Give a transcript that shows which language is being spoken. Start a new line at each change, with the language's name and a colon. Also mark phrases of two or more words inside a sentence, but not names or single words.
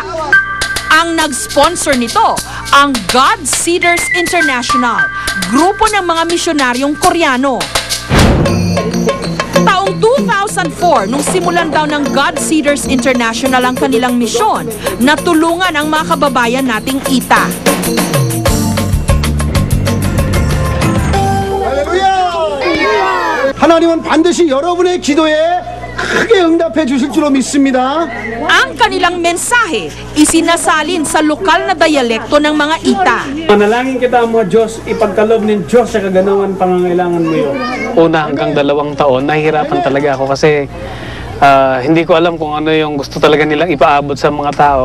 Filipino: Ang nag-sponsor nito, ang God Seeders International, grupo ng mga misyonaryong Koreano. Taong 2004, nung simulan daw ng God Seeders International ang kanilang misyon, natulungan ang mga kababayan nating Ita.
Korean: 하나님은 반드시 여러분의 기도에 크게 응답해 주실 줄로 믿습니다.
Filipino: Ang kanilang mensahe, isinasalin sa lokal na dialekto ng mga Ita. Manalangin kita ang mga Diyos, ipagkalob ng Diyos sa kaganawan pangangailangan mo yun. Una hanggang 2 taon, nahihirapan talaga ako kasi hindi ko alam kung ano yung gusto talaga nilang ipaabot sa mga tao.